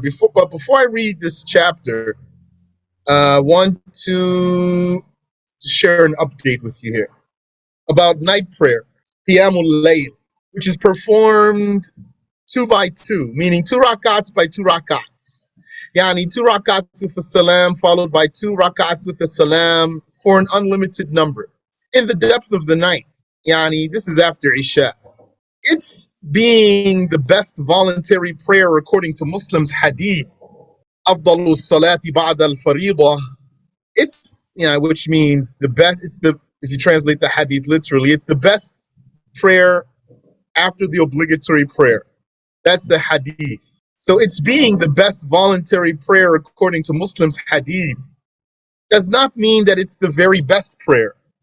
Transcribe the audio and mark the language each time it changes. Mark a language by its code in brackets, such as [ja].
[en] But before I read this chapter, I want to share an update with you here about night prayer, Qiyamul Layl, which is performed 2 by 2, meaning 2 rakats by 2 rakats. Yani 2 rakats with a salam followed by 2 rakats with a salam for an unlimited number in the depth of the night. Yani this is after Isha. It's being the best voluntary prayer according to Muslims hadith. [ar] أفضل الصلاة بعد الفريضة. [en] It's, which means the best. It's the, if you translate the hadith literally, it's the best prayer after the obligatory prayer. That's a hadith. So it's being the best voluntary prayer according to Muslims hadith does not mean that it's the very best prayer.